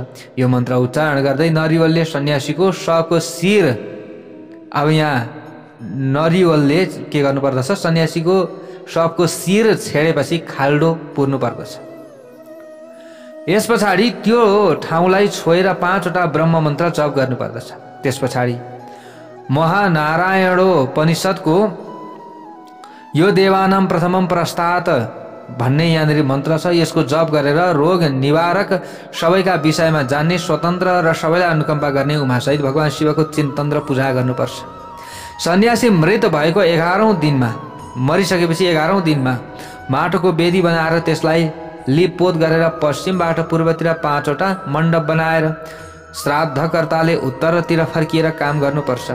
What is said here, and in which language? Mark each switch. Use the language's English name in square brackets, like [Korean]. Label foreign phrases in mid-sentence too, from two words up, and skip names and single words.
[Nepali] यो मन्त्र उच्चारण गर्दै नरिवलले सन्यासीको शवको शिर, अब यहाँ नरिवलले के गर्नुपर्दछ, सन्यासीको शवको शिर छेडेपछि खाल्डो पुर्नु पर्दछ। यस पछाडि त्यो ठाउँलाई छोएर 5वटा ब्रह्म मन्त्र जप गर्नुपर्दछ। त्यस पछाडि महानारायणोपनिषद्को [Sanskrit] यो देवानां प्रथमं प्रस्तात् [Nepali] भन्ने यहाँनिर मन्त्र छ। यसको जप गरेर रोग निवारक, सबैका विषयमा जान्ने, स्वतन्त्र र सबैलाई अनुकम्पा गर्ने उमासहित भगवान शिवको चिन्तन र पूजा गर्नुपर्छ। सन्यासी मृत भएको 11औं दिनमा, मरिसकेपछि 11औं दिनमा माटोको वेदी बनाएर त्यसलाई लिपपोत गरेर पश्चिमबाट पूर्वतिर 5वटा मण्डप बनाएर श्राद्धकर्ताले उत्तरतिर फर्किएर काम गर्नुपर्छ।